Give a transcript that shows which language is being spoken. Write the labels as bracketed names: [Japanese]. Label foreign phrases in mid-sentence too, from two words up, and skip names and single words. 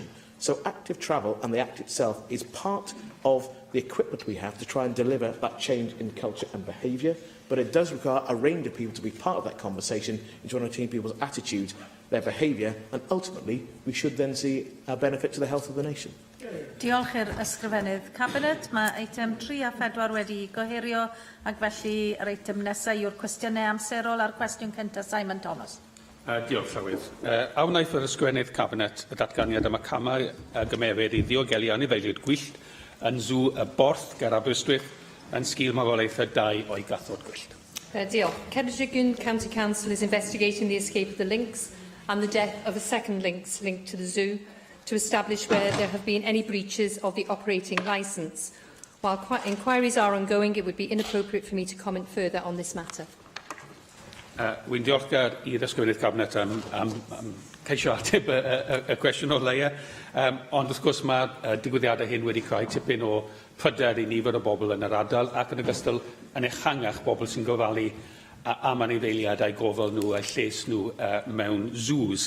[English] So active travel and the Act itself is part of the equipment we have to try and deliver that change in culture and behaviour, but it does require a range of people to be part of that conversation in trying to change people's attitudes, their behaviour, and ultimately we should then see a benefit to the health of the nation. [Welsh] Diolch i'r ysgrifennydd Cabinet. Mae eitem 3 a 4 wedi gohirio, ac felly yr eitem nesaf yw'r cwestiynau amserol a'r cwestiwn cyntaf Simon Thomas. Diolch, Llywydd. A wnaeth yr ysgrifennydd Cabinet y datganiad am y camau gymeryd i ddiogelu anifeiliaid gwyllt yn zw y borth ger Aberystwyth yn sgil marwolaethau 2 o'i gathod gwyllt. Diolch. [English] Ceredigion County Council is investigating the escape of the lynx and the death of a second lynx linked to the zoo to establish whether there have been any breaches of the operating licence. While inquiries are ongoing, it would be inappropriate for me to comment further on this matter. [Welsh] Wy'n diolchgar i'r ysgrifennydd Cabinet am ceisio ateb y cwestiwn o'r leia, ond wrth gwrs mae digwyddiadau hyn wedi creu tipyn o pryder i nifer o bobl yn yr ardal ac yn ogystal yn ehangach bobl sy'n gofalu am anifeiliaid a'i gofal nhw a'i lles nhw mewn zoos.